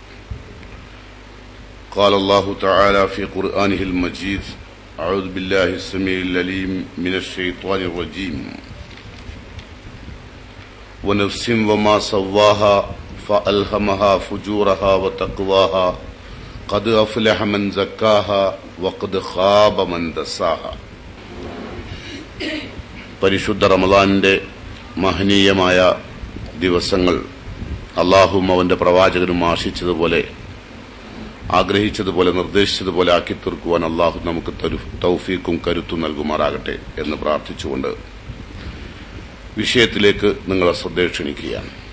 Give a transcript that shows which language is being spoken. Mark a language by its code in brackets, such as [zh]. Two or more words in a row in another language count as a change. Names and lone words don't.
[ar] قال الله تعالى في قرآنه المجيد: أعوذ بالله السميع العليم من الشيطان الرجيم. ونفس وما سواها فألهمها فجورها وتقواها قد أفلح من زكاها وقد خاب من دساها. [ml] പരിശുദ്ധ റമളാനിന്റെ മഹനീയമായ ദിവസങ്ങൾ അല്ലാഹുവും അവന്റെ പ്രവാചകനും ആശിച്ചതുപോലെ ആഗ്രഹിച്ചതുപോലെ നിർദ്ദേശിച്ചതുപോലെ ആക്കി തീർക്കുവാൻ അല്ലാഹു നമുക്ക് തൗഫീഖും കരുത്തും നൽകുമാറാകട്ടെ എന്ന് പ്രാർത്ഥിച്ചുകൊണ്ട് വിഷയത്തിലേക്ക് നിങ്ങളെ ശ്രദ്ധ ക്ഷണിക്കുകയാണ്.